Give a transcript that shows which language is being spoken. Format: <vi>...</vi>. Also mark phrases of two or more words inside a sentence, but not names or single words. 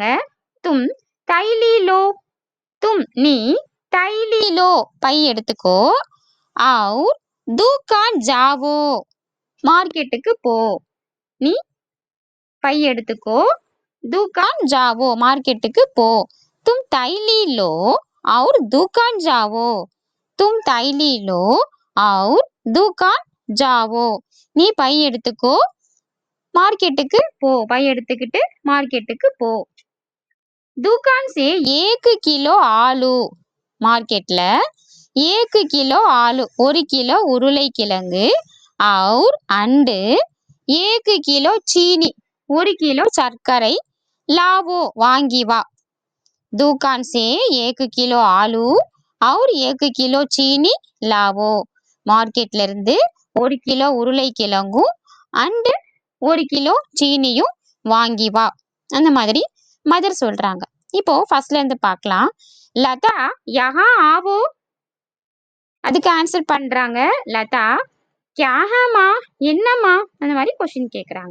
<hi>तुम थैली लो, तुम நீ थैली लो</hi> <ta>பை எடுத்துக்கோ,</ta> <hi>और दुकान जाओ</hi> <ta>மார்க்கெட்டுக்கு போ. நீ பை எடுத்துக்கோ,</ta> <hi>दुकान जाओ</hi> <ta>மார்க்கெட்டுக்கு போ.</ta> <hi>तुम थैली लो और दुकान जाओ, तुम थैली लो और दुकान जाओ.</hi> <ta>நீ பை எடுத்துக்கோ, மார்க்கெட்டுக்கு போ, பை எடுத்துக்கிட்டு மார்க்கெட்டுக்கு போ.</ta> <hi>दुकान से</hi> <ta>1 கிலோ ஆலு, மார்க்கெட்ல 1 கிலோ ஆலு, 1 கிலோ உருளைக்கிழங்கு, और அண்டு 1 கிலோ சீனி, 1 கிலோ சர்க்கரை, लावो வாங்கி வா.</ta> <hi>दुकान से 1 किलो आलू और 1 किलो चीनी लावो,</hi> <ta>மார்க்கெட்ல இருந்து 1 கிலோ உருளைக்கிழங்கும் அண்டு 1 கிலோ சீனியும் வாங்கி வா, அந்த மாதிரி மதர் சொல்றாங்க. இப்போ ஃபர்ஸ்ட்ல இருந்து பார்க்கலாம். லதா</ta> <hi>यहाँ आओ,</hi> <ta>அதுக்கு ஆன்சர் பண்றாங்க லதா கியா ஹேமா என்னம்மா, அந்த மாதிரி கொஸ்டின் கேக்குறாங்க.</ta>